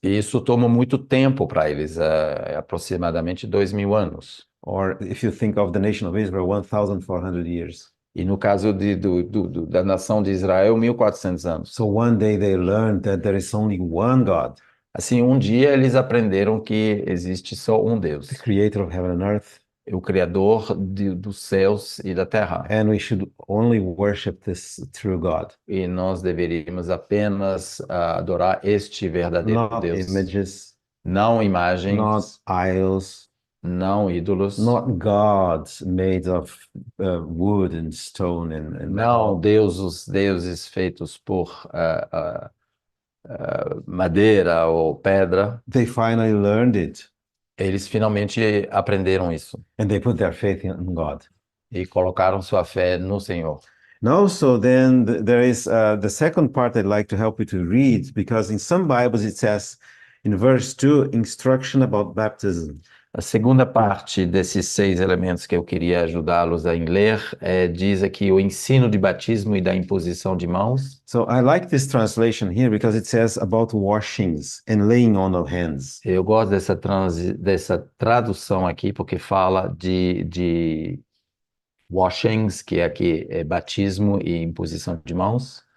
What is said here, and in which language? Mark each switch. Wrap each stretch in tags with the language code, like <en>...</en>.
<pt>E isso tomou muito tempo para eles, aproximadamente 2.000 anos.</pt> <en>Or if you think of the nation of Israel, 1,400 years.</en> <pt>E no caso da nação de Israel, 1.400 anos.</pt> <en>So one day they learned that there is only one God.</en> <pt>Assim, um dia eles aprenderam que existe só um Deus.</pt> <en>The creator of heaven and earth.</en> <pt>o Criador dos céus e da terra.</pt> <en>And we should only worship this true God,</en> <pt>E nós deveríamos apenas adorar este verdadeiro</pt> <en>not</en> <pt>Deus.</pt> <en>images,</en> <pt>Não</pt> <en>not</en> <pt>imagens,</pt> <en>idols,</en> <pt>não ídolos,</pt> <en>not gods made of wood and stone and</en> <pt>não</pt> <en>metal.</en> <pt>os deuses feitos por madeira ou pedra.</pt> <en>They finally learned it</en> <pt>Eles finalmente aprenderam isso</pt> <en>and they put their faith in God.</en> <pt>e colocaram sua fé no Senhor.</pt> <en>And also, then there is the second part I'd like to help you to read, because in some Bibles it says in verse 2 instruction about baptism.</en> <pt>A segunda parte desses 6 elementos que eu queria ajudá-los a ler diz aqui o ensino de batismo e da imposição de mãos.</pt> <en>So I like this translation here because it says about washings and laying on of hands.</en> <pt>Eu gosto dessa tradução aqui porque fala de washings, que aqui é batismo e imposição de mãos.</pt>